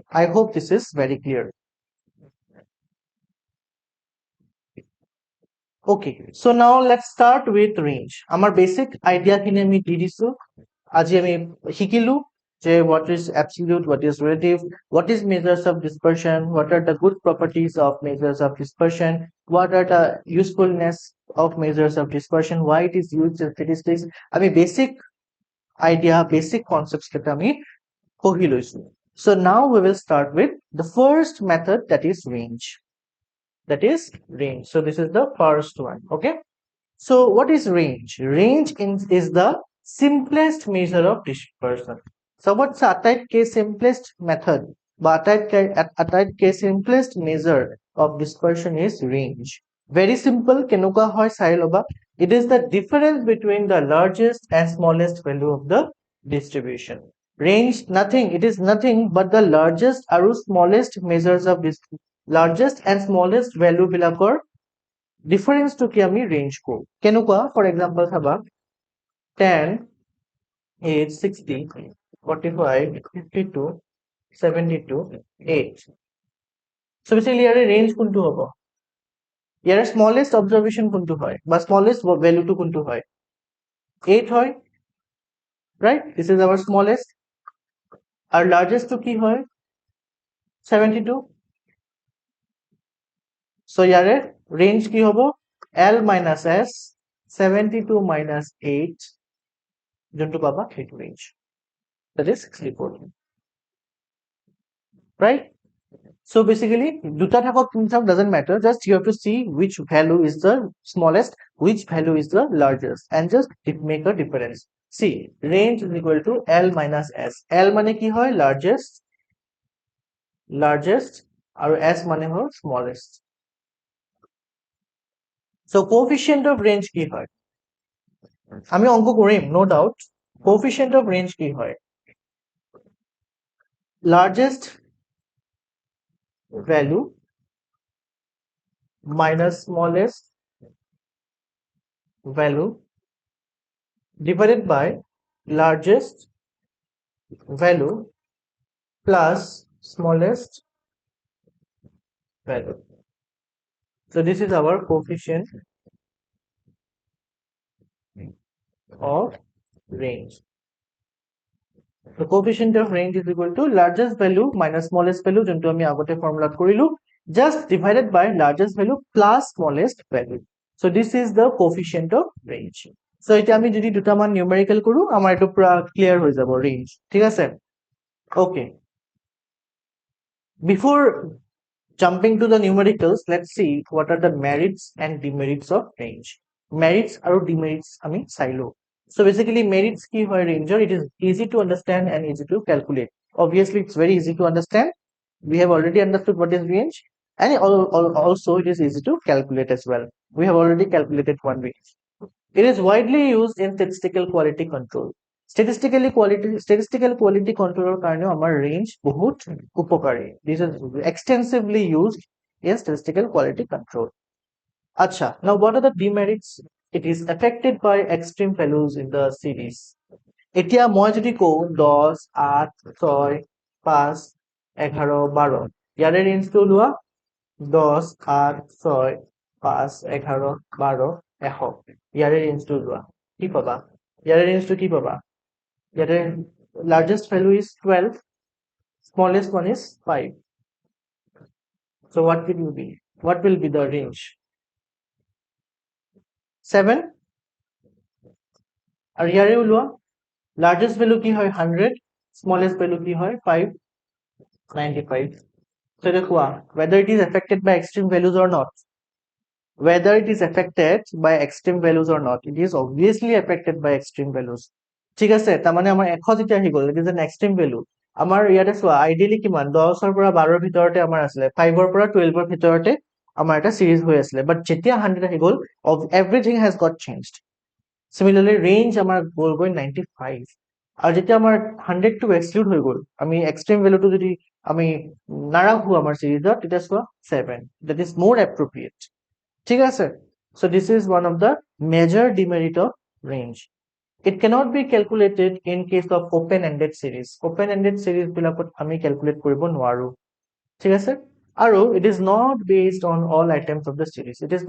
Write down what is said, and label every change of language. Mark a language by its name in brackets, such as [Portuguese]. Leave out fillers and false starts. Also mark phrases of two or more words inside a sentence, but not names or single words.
[English] I hope this is very clear. Okay, so now let's start with range. Our basic idea [Assamese] খিনি আমি দি দিছো, আজি আমি শিকিলো যে [English] what is absolute, what is relative, what is measures of dispersion, what are the good properties of measures of dispersion, what are the usefulness of measures of dispersion, why it is used in statistics. [Assamese] আমি [English] basic idea, basic concepts [Assamese] কেটা আমি পঢ়ি লৈছো। [English] So now we will start with the first method, that is range. So this is the first one. Okay. So what is range? Is the simplest measure of dispersion. So what's আটাইতকৈ simplest method [Assamese] বা আটাইতকৈ [English] simplest measure of dispersion is range. Very simple. [Assamese] কেনেকুৱা হয় চাই লবা. [English] It is the difference between the largest and smallest value of the distribution. Range nothing. It is nothing but the largest আৰু smallest measures of this largest and smallest value বিলাকৰ difference to [Assamese] কি আমি range কৰো কেনেকুৱা [English] for example [Assamese] চাবা 10 8 60 45 52 72 8 [English] so basically [Assamese] ইয়াৰে range কোনটো হ'ব ইয়াৰে [English] smallest observation [Assamese] কোনটো হয় বা [English] smallest value [Assamese] টো কোনটো হয় 8 হয় [English] right this is our smallest [Assamese] আৰু largest টো কি হয় 72 so ইয়াৰে range কি হ'ব [English] L minus S 72 minus 8 [Assamese] যোনটো পাবা সেইটো range [English] that is 64 right so basically [Assamese] দুটা থাকক তিনিটা [English] doesn't matter just you have to see which value is the smallest which value is the largest and just it make a difference see range is equal to L minus S L [Assamese] মানে কি হয় [English] largest আৰু S [Assamese] মানে হয় [English] smallest so coefficient of range [Assamese] কি হয় আমি অঙ্ক কৰিম [English] no doubt coefficient of range [Assamese] কি হয় [English] largest value minus smallest value divided by largest value plus smallest value. So this is our coefficient of range. The coefficient of range is equal to largest value minus smallest value [Assamese] যোনটো আমি আগতে ফৰ্মুলাত কৰিলো [English] just divided by largest value plus smallest value. So this is the coefficient of range. So [Assamese] এতিয়া আমি যদি দুটামান [English] numerical কৰো [Assamese] আমাৰ এটো পুৰা [English] clear [Assamese] হৈ যাব [English] range [Assamese] ঠিক আছে [English] okay before jumping to the numericals let's see what are the merits and demerits of range merits আৰু demerits [Assamese] আমি চাইলো [English] so basically merits কি হয় range it is easy to understand and easy to calculate obviously it's very easy to understand we have already understood what is range and also it is easy to calculate as well we have already calculated one range it is widely used in statistical quality control statistical quality control [Assamese] কাৰণেও আমাৰ [English] range বহুত উপকাৰী this is extensively used in statistical quality control acha now what are the demerits it is [Assamese] affected by extreme values in the series এতিয়া মই যদি কও 10 8 6 5 11 12 ইয়াৰে range টো লোৱা 10 8 6 5 11 12 100 ইয়াৰে range টো লোৱা কি পাবা ইয়াৰে range টো কি পাবা [English] the largest value is 12 smallest one is 5 so what will be the range 7 and here you will largest value [Assamese] কি হয় [English] 100 smallest value [Assamese] কি হয় [English] 5 95 so dekho whether it is affected by extreme values or not whether it is affected by extreme values or not it is obviously affected by extreme values [Assamese] ঠিক আছে তা মানে আমাৰ 100 যেতিয়া হি গল [English] it is an extreme value [Assamese] আমাৰ ইয়াতে সোৱা আইডিয়ালি কিমান 10 ৰ পৰা 12 ৰ ভিতৰতে আমাৰ আছিল 5 ৰ পৰা 12 ৰ ভিতৰতে আমাৰ এটা সিৰিজ হৈ আছিল বাট যেতিয়া 100 হি গল [English] everything has got changed similarly range [Assamese] আমাৰ গল গৈ 95 আৰু যেতিয়া আমাৰ 100 টো এক্সক্লুড হৈ গল আমি [English] extreme value [Assamese] টো যদি আমি নাৰাখো আমাৰ সিৰিজত তেতিয়া সোৱা 7 [English] that is more appropriate [Assamese] ঠিক আছে [English] so this is one of the major demerit of range it cannot be calculated in case of open ended series [Assamese] বিলাকত আমি calculate কৰিব নোৱাৰো ঠিক আছে আৰু [English] it is not based on all items of the series